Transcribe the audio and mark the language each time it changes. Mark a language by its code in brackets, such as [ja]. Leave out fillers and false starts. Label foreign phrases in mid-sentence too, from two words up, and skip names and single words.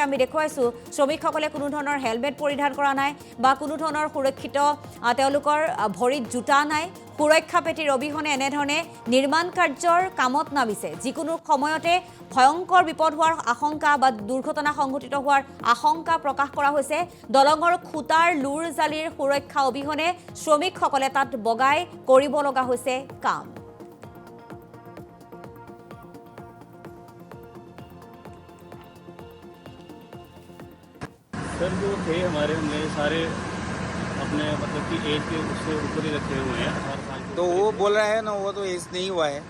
[as] আমি দেখুৱাইছো শ্ৰমিকসকলে কোনো ধৰণৰ হেলমেট পৰিধান কৰা নাই বা কোনো ধৰণৰ সুৰক্ষিত তেওঁলোকৰ ভৰিত জোতা নাই, সুৰক্ষা পেটিৰ অবিহনে এনেধৰণে নিৰ্মাণ কাৰ্যৰ কামত নামিছে। যিকোনো সময়তে ভয়ংকৰ বিপদ হোৱাৰ আশংকা বা দুৰ্ঘটনা সংঘটিত হোৱাৰ আশংকা প্ৰকাশ কৰা হৈছে। দলঙৰ খুটাৰ লুৰ জালিৰ সুৰক্ষা অবিহনে শ্ৰমিকসকলে তাত বগাই কৰিব লগা হৈছে কাম। [hi] सर जो थे हमारे हमने सारे अपने मतलब कि एज के उससे ऊपर ही रखे हुए हैं 18 साल के। तो वो बोल रहा है ना, वो तो एज नहीं हुआ है।